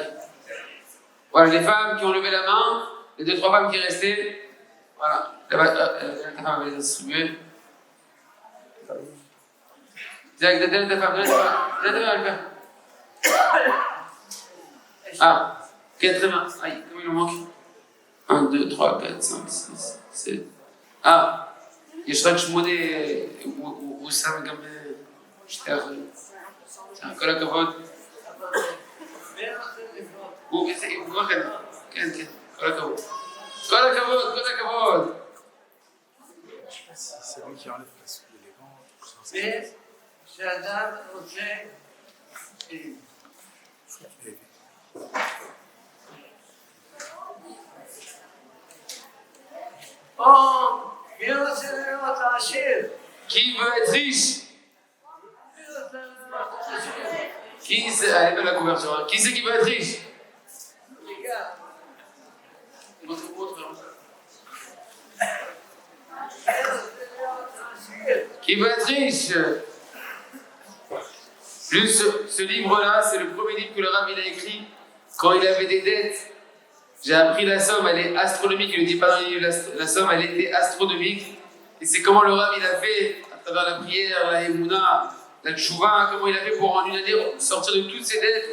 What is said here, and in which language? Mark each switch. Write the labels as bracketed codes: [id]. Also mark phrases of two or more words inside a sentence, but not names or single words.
[fr] Voilà, les femmes qui ont levé la main, les 2-3 femmes qui restaient, voilà, la femme avait les distribuer. Zach, donne ta femme, donne ta femme. Ah, 4 très bien. Aïe, comme il en manque. 1, 2, 3, 4, 5, 6, 7. [he] Ah, יש רק 8, הוא שם גם 2%. כל הכבוד. הוא כמו כן, כן, כן, כל הכבוד. כל הכבוד, כל הכבוד. [fr] C'est lui qui enlève la soupe élégante. [he] ושאדם רוצה או מי רוצה להיות עשיר? [fr] Qui veut être riche? [he] מי רוצה להיות עשיר? [fr] Qui c'est? Allez, fais la couverture. Hein. Qui c'est qui veut être riche? Montre. [he] מי רוצה להיות עשיר? [fr] Qui veut être riche? Juste ce livre-là, c'est le premier livre que le Rav il a écrit quand il avait des dettes. J'ai appris la somme, elle est astronomique. Il ne dit pas dans le livre, la somme, elle était astronomique. Et c'est comment le Rav il a fait, à travers la prière, la Emouna, la Tchouva, comment il a fait pour en une année sortir de toutes ses dettes.